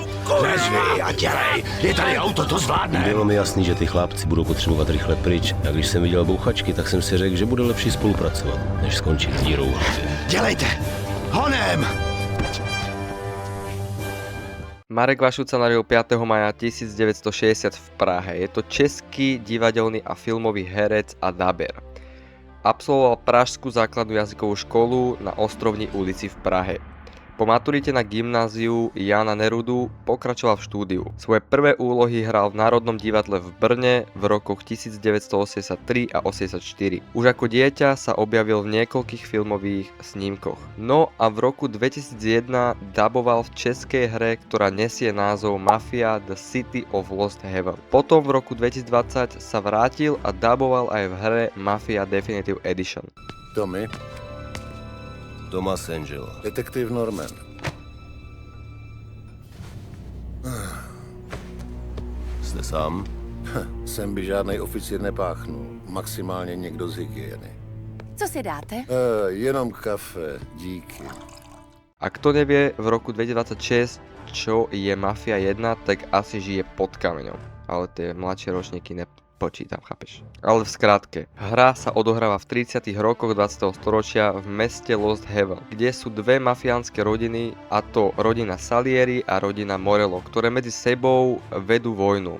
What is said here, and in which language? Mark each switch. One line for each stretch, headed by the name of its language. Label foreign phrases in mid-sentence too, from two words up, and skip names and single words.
Czech: Nezví a dělej, je tady auto, to zvládne. Bylo mi jasný, že ty chlapci budou potřebovat rychle pryč a když jsem viděl bouchačky, tak jsem si řekl, že bude lepší spolupracovat, než skončit s dírou v hlavě. Dělejte, honem!
Slovak: Marek Vašut sa narodil 5. maja 1960 v Prahe. Je to český divadelný a filmový herec a daber. Absolvoval Pražskú základnú jazykovú školu na Ostrovní ulici v Prahe. Po maturite na gymnáziu Jana Nerudu pokračoval v štúdiu. Svoje prvé úlohy hral v Národnom divadle v Brne v rokoch 1983 a 1984. Už ako dieťa sa objavil v niekoľkých filmových snímkoch. No a v roku 2001 daboval v českej hre, ktorá nesie názov Mafia: The City of Lost Heaven. Potom v roku 2020 sa vrátil a daboval aj v hre Mafia Definitive Edition. Tommy, Thomas Angelo. detektiv Norman.
Czech: Jste sám? Sem by žádnej oficír nepáchnul, maximálně někdo z hygieny. Co si dáte? Jenom kafe, díky.
Slovak: A kto nevie v roku 2026, čo je Mafia 1, tak asi žije pod kameňom. Ale tie mladšie ročníky nepočítam, chápeš? Ale v skratke, hra sa odohráva v 30. rokoch 20. storočia v meste Lost Heaven, kde sú dve mafiánske rodiny, a to rodina Salieri a rodina Morello, ktoré medzi sebou vedú vojnu.